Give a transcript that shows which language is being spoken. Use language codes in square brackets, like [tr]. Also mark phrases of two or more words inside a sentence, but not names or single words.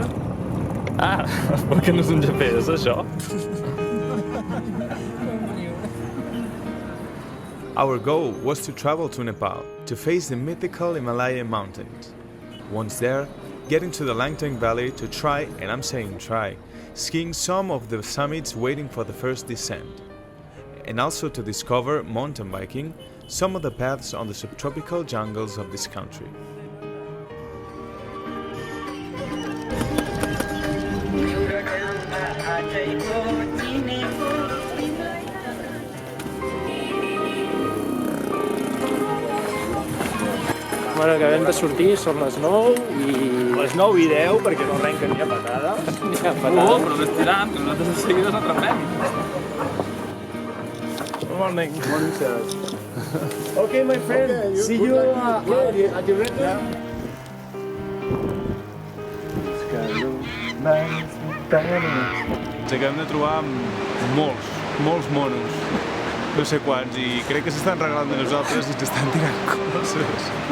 [ca] Ah, perquè no és un GPS, això? [en] Our goal was to travel to Nepal, to face the mythical Himalayan mountains. Once there, get into the Langtang valley to try, and I'm saying try, skiing some of the summits waiting for the first descent. And also to discover, mountain biking, some of the paths on the subtropical jungles of this country. [ca] Bueno, acabem de sortir, són les 9 i... Les 9 i 10, perquè no arrenquen ni a patada. Ni a patada. Però no estirant, que nosaltres de seguida ens atrapem. [en] Morning. Morning, sir. Okay, my friend. Okay, See you at the ready? Yeah. [ca] Ens acabem de trobar amb molts monos. No sé quants, i crec que s'estan regalant de nosaltres i ens estan tirant coses.